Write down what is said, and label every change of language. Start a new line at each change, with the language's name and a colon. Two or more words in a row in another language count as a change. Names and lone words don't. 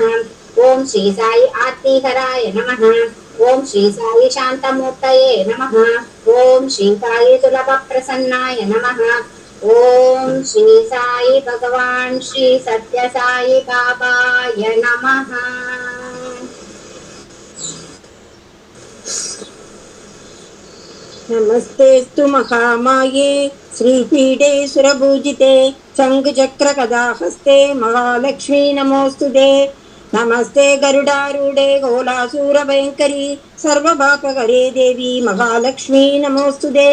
Sanskrit: ఓం శ్రీ సాయి ఆర్తిహరాయ నమః. ఓం శ్రీ సాయి శాంతమూర్తయే నమః. ఓం శ్రీ సాయి సులభ ప్రసన్నాయ నమః. ఓం శ్రీ సాయి భగవాన్ శ్రీ సత్య సాయి బాబాయ నమః. नमस्तेस्तु महामाये श्रीपीठे सुरपूजिते शङ्खचक्रगदाहस्ते महालक्ष्मी नमोऽस्तुते। नमस्ते गरुडारूढे गोलासूरभयङ्करी सर्वपापहरे देवी महालक्ष्मी नमोऽस्तुते।